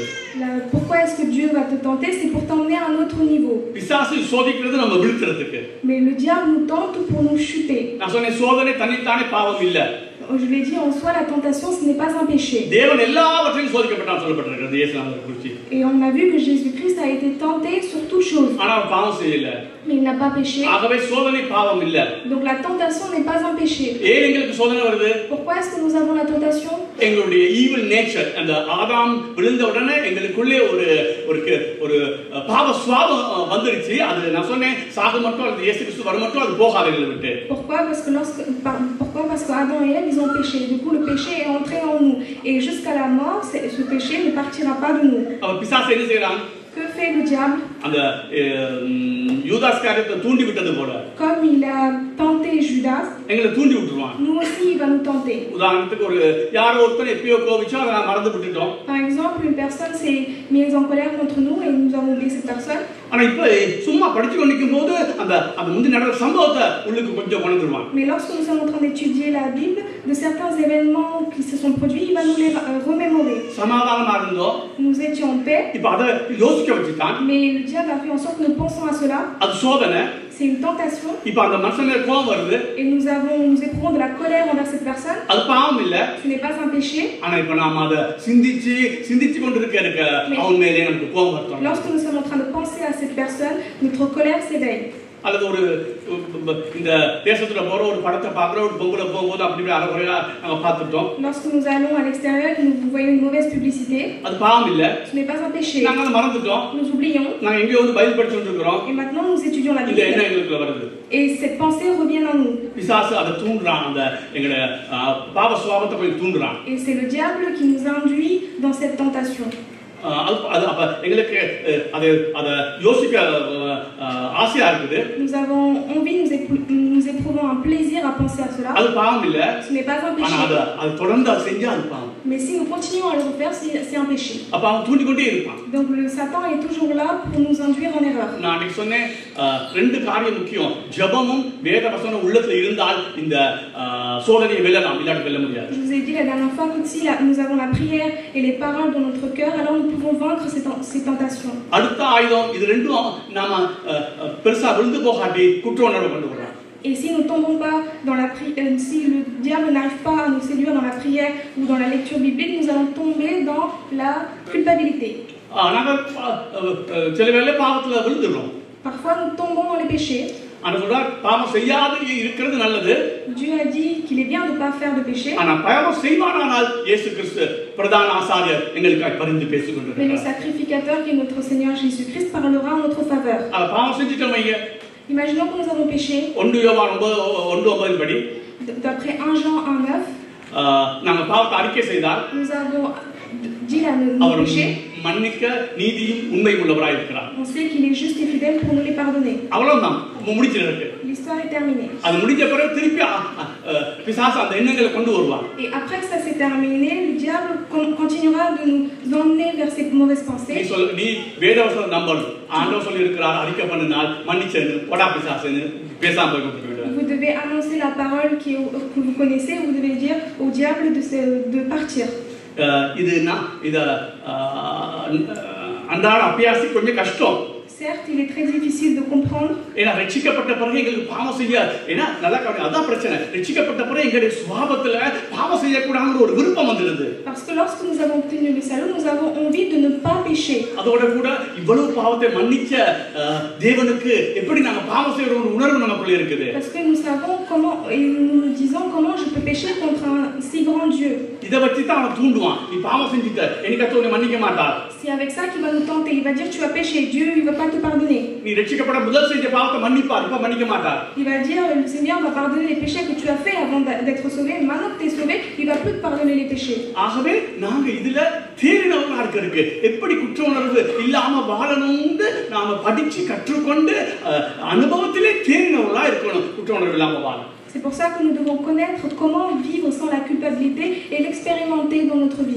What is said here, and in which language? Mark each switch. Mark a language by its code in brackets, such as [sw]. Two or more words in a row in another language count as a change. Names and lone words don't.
[fr] Pourquoi est-ce que Dieu va te tenter? C'est pour t'emmener à un autre niveau. [ta] பிசாசு சோதிக்கிறது நம்ம வீழ்த்துறதுக்கு. [fr] Mais le diable nous tente pour nous chuter. [ta] நான் சொன்னேன், சோதனை தன்னித்தானே பாவம் இல்ல. [fr] Je l'ai dit, en soi, la tentation, ce n'est pas un péché. [ta] தேவன் எல்லாவற்றையும் சோதிக்கப்பட்டான் சொல்லப்பட்டிருக்கிறது இயேசுவை குறித்து. [fr] Et on a vu que Jésus-Christ a été tenté sur toute chose. [ta] ஆனா அவன் பாவம் செய்யல. [fr] Mais il n'a pas péché. [ta] ஆகவே சோதனை பாவம் இல்ல. [fr] Donc la tentation n'est pas un péché. [ta] ஏன் எங்களுக்கு சோதனை வருது? [fr] Pourquoi est-ce que nous avons la tentation? [ta] எங்களுடைய [en] evil nature, [ta] அந்த ஆதாம் விழுந்த உடனே எங்களுக்குள்ளே ஒரு பாவ சுபாவம் வந்துருச்சு. அது நான் சொன்னேன், சாக மட்டும் அல்லது இயேசு கிறிஸ்து வர மட்டும் அது போகாது எங்களை விட்டு. [fr] Pourquoi? Parce que Adam et Ève, ils ont péché. Du coup, le péché est entré en nous. Et jusqu'à la mort, ce péché ne partira pas de nous. [ta] அவன் பிசாசு என்ன செய்றான்? [fr] Que fait le diable? [ta] அந்த யூதாஸ் காரியத்தை தூண்டி விட்டது போல, [fr] Comme il a tenté Judas, [ta] எங்களை தூண்டி விட்டுருவான். [fr] nous aussi, il va nous tenter. [ta] உதாரணத்துக்கு யாரோ ஒருத்தர் எப்பயோ கோபிச்சோம், அதை நான் மறந்து விட்டுட்டோம். [fr] Par exemple, une personne s'est mise en colère contre nous et nous avons oublié cette personne. [ta] ஆனா இப்ப சும்மா படிச்சு கொண்டிருக்கும் போது அந்த முந்தி நடந்த சம்பவத்தை உள்ளுக்கு கொஞ்சம் கொண்டுருவான். [fr] Mais lorsque nous sommes en train d'étudier la Bible, de certains événements qui se sont produits, il va nous les remémorer. [ta] சமாதானமா இருந்தோம், [fr] Nous étions en paix, [ta] இப்ப அதை யோசிக்க வச்சுட்டான். [fr] mais le diable a fait en sorte que nous pensons à cela. [ta] அது சோதனை. [fr] C'est une tentation. [ta] இப்ப அந்த மனுஷன் மேல கோபம் வருது. [fr] Et nous éprouvons de la colère envers cette personne. [ta] அது பாவம் இல்ல. [fr] Ce n'est pas un péché. [ta] ஆனா இப்ப நாம அதை சிந்திச்சு கொண்டிருக்க அவன் மேலே நமக்கு கோபம் வருது. [fr] Lorsque nous sommes en train de penser à cette personne, notre colère s'éveille. [ta] அல்லது இந்த தேசத்துல போற ஒரு படத்தை பார்க்குற ஒரு பொங்கலை போகும்போது அப்படி அறகுறையா நாங்க பார்த்துட்டோம். [fr] Lorsque nous allons à l'extérieur et nous voyons une mauvaise publicité, [ta] அது பாவம் இல்ல. [fr] ce n'est pas un péché. [ta] நாங்க அதை மறந்துட்டோம். [fr] Nous oublions. [ta] நாங்க எங்கேயோ பைபிள் படிச்சுட்டு இருக்கிறோம். [fr] Et maintenant nous étudions la [ta] இந்த [fr] Bible. [ta] என்ன எங்களுக்குள்ள வருது? [fr] Et cette pensée revient en nous. [ta] பிசாசு அதை தூண்டுறான், அந்த எங்களோட பாவ சுபாவத்தை கொஞ்சம் தூண்டுறான். [fr] Et c'est le diable qui nous induit dans cette tentation. [ta] அப்ப எங்களுக்கு அதை யோசிக்க ஆசையா இருக்குது. [fr] Nous avons envie, nous éprouvons un plaisir à penser à cela. [ta] அது பாவம் இல்ல. [fr] Ce n'est pas un péché. [ta] ஆனா அது தொடர்ந்து செஞ்சா அது பாவம். [fr] Mais si nous continuons à le refaire, c'est un péché. [ta] அப்ப அவன் தூண்டிக்கொண்டே இருப்பான். [fr] Donc le Satan est toujours là pour nous induire en erreur. [ta] நான் அன்னைக்கு சொன்னேன், ரெண்டு காரியம் முக்கியம். ஜெபமும் வேத வசனம் உள்ளத்துல இருந்தால் இந்த சோதனையை வெல்லலாம், இல்லாட்டி வெல்ல முடியாது. [fr] Je vous ai dit la dernière fois que si nous avons la prière et les paroles dans notre cœur, alors nous pouvons vaincre ces tentations. [ta] அடுத்த ஆயுதம் இது ரெண்டும் நாம பெருசா விழுந்து போகாட்டி குற்ற உணர்வு கொண்டு வரோம். [fr] Et si nous ne tombons pas dans la prière, si le diable n'arrive pas à nous séduire dans la prière ou dans la lecture biblique, nous allons tomber dans la culpabilité. [ta] நாங்கள் சில வேளை பாவத்துல விழுந்துடுறோம். [fr] Parfois nous tombons dans les péchés. [ta] ஆனா சொல்றார், பாவம் செய்யாது இருக்கிறது நல்லது. [fr] Dieu a dit qu'il est bien de ne pas faire de péché. [ta] ஆனா பாவம் செய்வானானால் இயேசு கிறிஸ்து பிரதான ஆசாரியர் எங்களுக்காக பரிந்து பேசிக் [fr] Mais le [ta] கொண்டிருக்கிறார். [fr] sacrificateur qui est notre Seigneur Jésus-Christ parlera en notre faveur. [ta] அத பாவம் செஞ்சிட்டோம் ஐயா. [fr] Imaginons que nous avons péché. [ta] 1 யோவான் 9:9 படி [fr] D'après 1 Jean 1:9, [ta] நாங்க பாவத்தை அறிக்கை செய்தால் [fr] nous avons dit nos [ta] அவர் [fr] péchés. [ta] மன்னிக்க நீதியும் உண்மை உள்ளவராய் இருக்கிறார். [fr] On sait qu'il est juste et fidèle pour nous les pardonner. [ta] அவ்வளவுதான் முடிச்சிருக்கு. [fr] L'histoire est terminée. [ta] அது முடிஞ்ச பிறகு திருப்பி பிசாசு அந்த எண்ணங்களை கொண்டு வருவான். [fr] Et après que ça s'est terminé, le diable continuera de nous emmener vers ces mauvaises pensées. [ta] நீ வேதவசனம் நம்பணும். ஆண்டவர் சொல்லி இருக்கிறார், அறிக்கை பண்ணினால் மன்னிச்சேன்னு போடா பிசாசுன்னு பேசாம போய் விட்டுவிடுவார். [fr] Vous devez annoncer la parole que vous connaissez, vous devez dire au diable de partir. [ta] இது இத அன்றாட அபியாசி கொஞ்சம் கஷ்டம். [fr] Certes, il est très difficile de comprendre. [ta] ஏன்னா ரட்சிக்கப்பட்ட பிறகு எங்களுக்கு பாவம் செய்ய ஏன்னா நல்லா கவனி அதான் பிரச்சனை ரட்சிக்கப்பட்ட பிறகு எங்களுடைய சுபாவத்துல பாவம் செய்யக்கூடாதுங்கிற ஒரு விருப்பம் வந்துடுது [fr] Parce que lorsque nous avons obtenu le salut, nous avons envie de ne pas pécher. [ta] அதோட கூட இவ்வளவு பாவத்தை மன்னிச்ச தேவனுக்கு எப்படி நாங்க பாவம் செய்யற ஒரு உணர்வு நமக்குள்ள இருக்குது. [fr] Parce que nous savons comment et nous nous disons comment je peux pécher contre un si grand Dieu. [ta] இத வச்சு தான் அவன் தூண்டுவான் நீ பாவம் செஞ்சிட்ட எனக்கு அத்தனை மன்னிக்க மாட்டார். [fr] C'est avec ça qu'il va nous tenter. Il va dire tu as péché, Dieu il va pas te pardonner. [ta] நீ ரட்சிக்கப்பட்ட முதல் செஞ்ச பாவத்தை மன்னிப்பார் இப்ப மன்னிக்க மாட்டார். [fr] Il va dire le Seigneur va pardonner les péchés que tu as fait avant d'être sauvé. Maintenant que tu es sauvé, il va plus te pardonner les péchés. [ta] ஆகவே நாங்க இதுல தேறினவங்களா இருக்கு எப்படி குற்ற உணர்வு இல்லாம வாழணும்னு நாம படிச்சு கற்றுக்கொண்டு அனுபவத்திலே தேறினவங்களா இருக்கணும் குற்ற உணர்வு இல்லாம வாழ. [fr] C'est pour ça que nous devons connaître comment vivre sans la culpabilité et l'expérimenter dans notre vie.